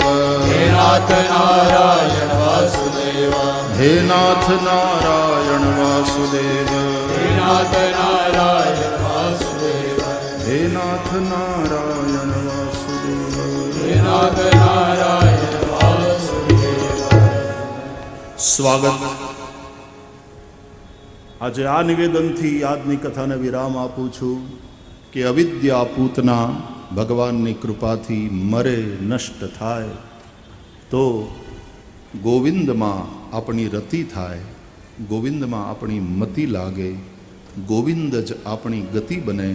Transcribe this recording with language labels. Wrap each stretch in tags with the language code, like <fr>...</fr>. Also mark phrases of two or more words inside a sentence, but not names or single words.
<sa>हे नाथ नारायण वासुदेव हे नाथ नारायण वासुदेव हे नाथ नारायण वासुदेव हे नाथ नारायण वासुदेव हे नाथ नारायण वासुदेव</sa> <gu>સ્વાગત. આજે આ નિવેદનથી આજની કથાને વિરામ આપું છું કે અવિદ્યા પૂતના ભગવાનની કૃપાથી મરે નષ્ટ થાય તો ગોવિંદમાં આપણી રતિ થાય, ગોવિંદમાં આપણી મતિ લાગે, ગોવિંદ જ આપણી ગતિ બને.</gu>